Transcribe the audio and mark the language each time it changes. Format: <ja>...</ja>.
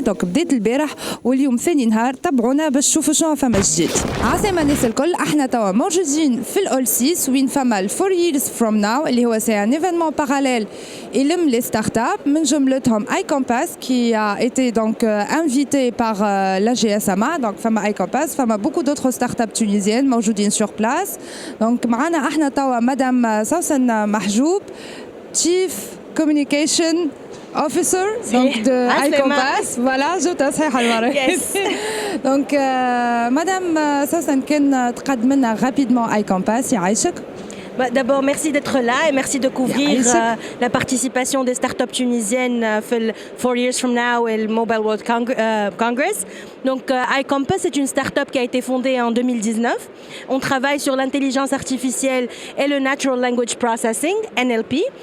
<ar>دونك بدات البارح واليوم ثاني نهار، تبعونا باش تشوفوا شنو فما جديد. عسلامة الناس الكل، احنا توا موجودين في الاول 6 وين فما</ar> <en>4 years from now</en> <ar>اللي هو سي ان ايفينمون باراليل ilm les startups من جملتهم iCompass</ar> <fr>qui a été donc invité par la GSMA. donc فما iCompass فما beaucoup d'autres startups tunisiennes</fr> <ar>موجودين</ar> <fr>sur place.</fr> <ar>donc معنا احنا توا مدام سوسن محجوب</ar> <en>Chief Communication Officer</en> <ar>donc de iCompass.</ar> <fr>voilà</fr> <ar>جبتها صحيحة المرة. donc مدام سوسن كان تقدم لنا rapidement iCompass. يعيشك.</ar> <fr>D'abord, merci d'être là et merci de couvrir la participation des startups tunisiennes</fr> <en>4 years from now</en> <fr>et le Mobile World Congress. Donc, iCompass est une startup qui a été fondée en 2019. On travaille sur l'intelligence artificielle et le Natural Language Processing, NLP.</fr>